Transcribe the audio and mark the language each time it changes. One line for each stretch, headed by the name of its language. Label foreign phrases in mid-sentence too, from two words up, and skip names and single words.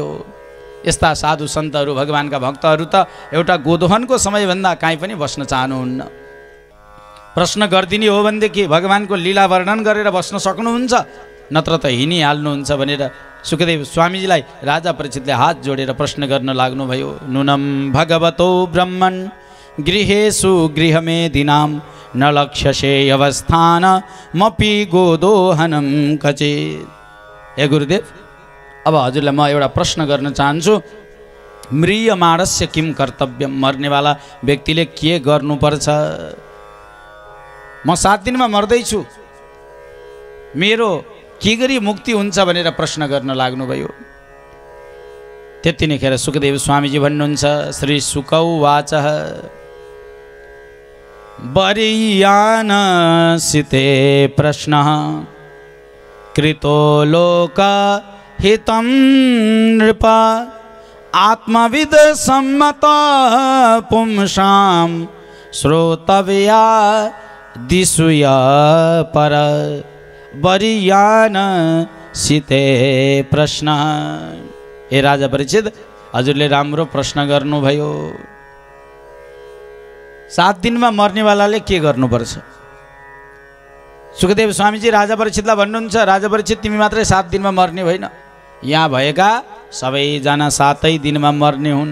Nepali: यस्ता साधु सन्तहरू भगवानका भक्तहरू त एउटा गोदोहनको समयभन्दा काहीँ पनि बस्न चाहनुहुन्न। प्रश्न गरिदिने हो भनेदेखि भगवानको लीला वर्णन गरेर बस्न सक्नुहुन्छ, नत्र त हिँडिहाल्नुहुन्छ भनेर सुखदेव स्वामीजीलाई राजा परीक्षितले हात जोडेर प्रश्न गर्न लाग्नुभयो।
Sanskrit: नुनम भगवतो ब्रह्मन् गृहेषु गृहमेधिनां, न लक्ष्यसे अवस्थान मपि गोदोहनं कचित्।
Nepali: हे गुरुदेव, अब हजुरलाई म एउटा प्रश्न गर्न चाहन्छु।
Sanskrit: म्रियमाणस्य किं कर्तव्यम,
Nepali: मर्नेवाला व्यक्तिले के गर्नुपर्छ? म 7 दिनमा मर्दैछु, मेरो के गरी मुक्ति हुन्छ भनेर प्रश्न गर्न लाग्नुभयो। त्यति नै खेर सुखदेव स्वामीजी भन्नुहुन्छ
Sanskrit: श्री शुकौ वाचः वरीयान सिते प्रश्नः कृतो लोक हितं नृप आत्मविद सम्मत पुंसां श्रोतव्या दिशुया पर वरीयान सिते प्रश्न।
Nepali: हे राजा परीक्षित, हजुरले राम्रो प्रश्न गर्नुभयो। 7 दिनमा मर्नेवालाले के गर्नुपर्छ? सुखदेव स्वामीजी राजा परीक्षितलाई भन्नुहुन्छ, राजा परीक्षित तिमी मात्रै 7 दिनमा मर्ने होइन, यहाँ भएका सबैजना 7 दिनमा मर्ने हुन्।